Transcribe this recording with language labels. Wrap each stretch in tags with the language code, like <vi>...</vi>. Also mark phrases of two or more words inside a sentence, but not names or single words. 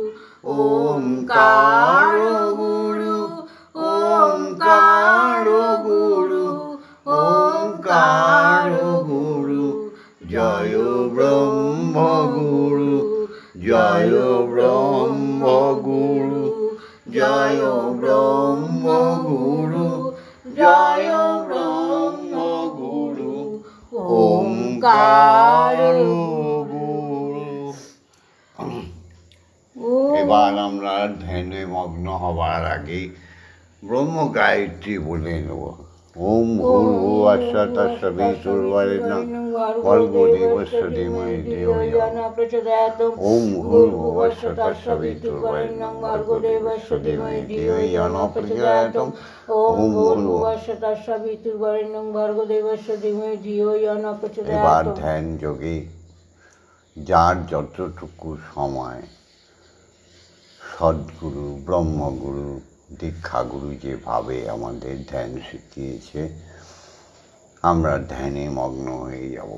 <bn>ওঙ্কার গুরু ওঙ্কার গুরু ওঙ্কার গুরু জয় ব্রহ্ম গুরু জয় ব্রহ্ম গুরু জয় ব্রহ্ম গুরু জয় ব্রহ্ম গুরু ওঙ্কার গুরু। এবার আমরা ধ্যানে মগ্ন হবার আগে ব্রহ্ম গায়ত্রী বলে নেব।</bn> <sa>ওম ভূর্ভুবঃ স্বঃ তৎসবিতুর্বরেণ্যং ভর্গো দেবস্য ধীমহি ধিয়ো ইয়ো নঃ প্রচোদয়াৎ। ওম ভূর্ভুবঃ স্বঃ তৎসবিতুর্বরেণ্যং ভর্গো দেবস্য ধীমহি ধিয়ো ইয়ো নঃ প্রচোদয়াৎ। ওম ভূর্ভুবঃ স্বঃ তৎসবিতুর্বরেণ্যং ভর্গো দেবস্য ধীমহি ধিয়ো ইয়ো নঃ প্রচোদয়াৎ।</sa> <bn>এবার ধ্যান যোগে যার যতটুকু সময় সদ্গুরু ব্রহ্মগুরু দীক্ষাগুরু যেভাবে আমাদের ধ্যান শিখিয়েছে আমরা ধ্যানে মগ্ন হয়ে যাব।</bn>